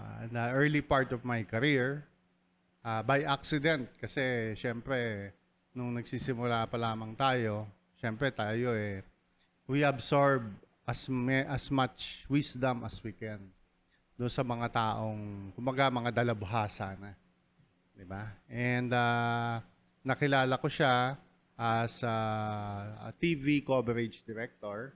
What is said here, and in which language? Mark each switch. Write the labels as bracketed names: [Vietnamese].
[English] Na early part of my career, by accident. [Filipino] Kasi, syempre, nung nagsisimula pa lamang tayo, syempre tayo [English] we absorb as much wisdom as we can [Filipino] doon sa mga taong, kumbaga, mga dalabhasa na. Diba? [English] And, [Filipino] nakilala ko siya [English] as a TV coverage director.